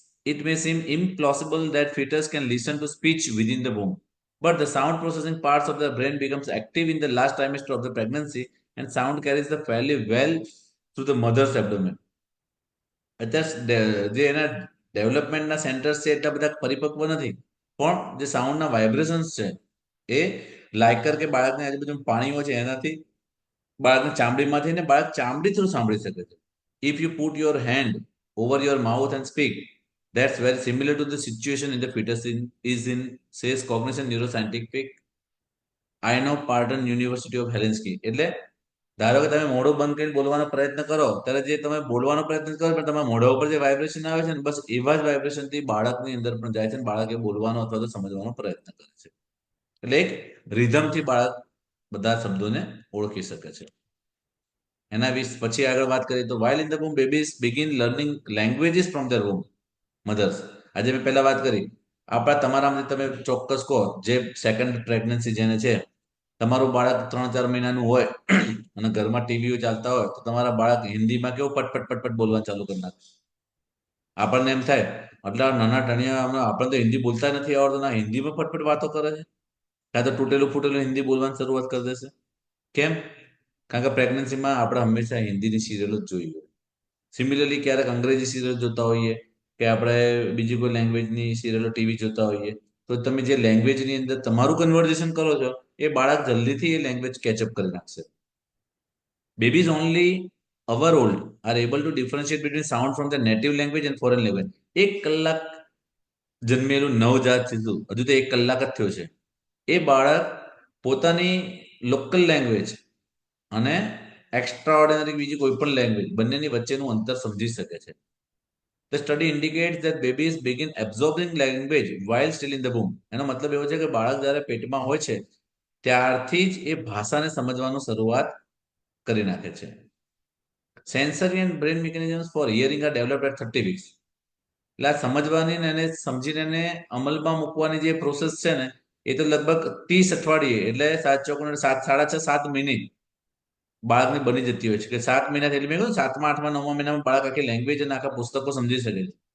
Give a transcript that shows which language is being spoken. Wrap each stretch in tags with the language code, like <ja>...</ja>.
<en>It may seem implausible that fetus can listen to speech within the womb, but the sound processing parts of the brain becomes active in the last trimester of the pregnancy, and sound carries the fairly well through the mother's abdomen.</en> <gu>અત્યારે જે એના ડેવલપમેન્ટના centres છે એટલા બધા પરિપક્વ નથી, પણ જે સાઉન્ડના વાઇબ્રેશન્સ છે એ લાયકર કે બાળકની આજુબાજુ પાણી હોય છે એનાથી, બાળકની ચામડીમાંથી, ને બાળક ચામડી થ્રુ સાંભળી શકે છે.</gu> <en>If you put your hand over your mouth and speak, that's very similar to the situation in the fetus says cognition neuroscientific Aino Pardon University of Helsinki.</en> <gu>એટલે ધારો કે તમે મોઢું બંધ કરીને બોલવાનો પ્રયત્ન કરો ત્યારે જે તમે બોલવાનો પ્રયત્ન કરો પણ તમારા મોઢા ઉપર જે વાઇબ્રેશન આવે છે ને બસ એવા જ વાઇબ્રેશનથી બાળકની અંદર પણ જાય છે અને બાળક એ બોલવાનો અથવા તો સમજવાનો પ્રયત્ન કરે છે. એટલે એક રિધમથી બાળક બધા શબ્દોને ઓળખી શકે છે. એના વિશે પછી આગળ વાત કરીએ તો</gu> <en>while in the womb babies begin learning languages from their womb mothers.</en> <gu>આજે મેં પહેલા વાત કરી, આપણા તમારામાંથી તમે ચોક્કસ કહો જે સેકન્ડ પ્રેગ્નન્સી જેને છે તમારું બાળક 3-4 મહિનાનું હોય અને ઘરમાં ટીવીઓ ચાલતા હોય તો તમારા બાળક હિન્દીમાં કેવું પટપટ પટપટ બોલવાનું ચાલુ કરી નાખે. આપણને એમ થાય આટલા નાના ટાણિયા આપણને તો હિન્દી બોલતા નથી આવડતું, ના હિન્દીમાં ફટફટ વાતો કરે છે, કાં તો તૂટેલું ફૂટેલું હિન્દી બોલવાની શરૂઆત કરી દેશે. કેમ? કારણ કે પ્રેગ્નન્સીમાં આપણે હંમેશા હિન્દીની સિરિયલો જ જોઈ હોય. સિમિલરલી ક્યારેક અંગ્રેજી સિરિયલ જોતા હોઈએ કે આપણે બીજી કોઈ લેંગ્વેજની સિરિયલો ટીવી જોતા હોઈએ તો તમે જે લેંગ્વેજની અંદર તમારું કન્વર્ઝેશન કરો છો એ બાળક જલ્દીથી એ લેંગ્વેજ કેચઅપ કરી નાખશે.</gu> <en>Babies only hour old are able to differentiate between sound from the native language and foreign language.</en> <gu>1 કલાક જન્મેલું નવજાત શિશુ, હજુ તો 1 કલાક જ થયો છે, એ બાળક પોતાની લોકલ લેંગ્વેજ અને એક્સ્ટ્રા ઓર્ડિનરી બીજી કોઈ પણ લેંગ્વેજ બંનેની વચ્ચેનું અંતર સમજી શકે છે.</gu> <en>The study indicates that babies begin absorbing language while still in the womb.</en> <gu>એનો મતલબ એવો છે કે બાળક જ્યારે પેટમાં હોય છે ત્યારથી જ એ ભાષાને સમજવાનું શરૂઆત કરી નાખે છે.</gu> <en>Sensory and brain mechanisms for hearing are developed at 30 weeks.</en> <gu>એટલે આ સમજવાની ને એને સમજીને એને અમલમાં મૂકવાની જે પ્રોસેસ છે ને એ તો લગભગ 30 અઠવાડિયે એટલે 7 મહિને બાળકને બની જતી હોય છે કે 7 મહિના એટલે મેં કહ્યું 7મા 8મા 9મા મહિનામાં બાળક આખી લેંગ્વેજ અને આખા પુસ્તકો સમજી શકે છે.</gu>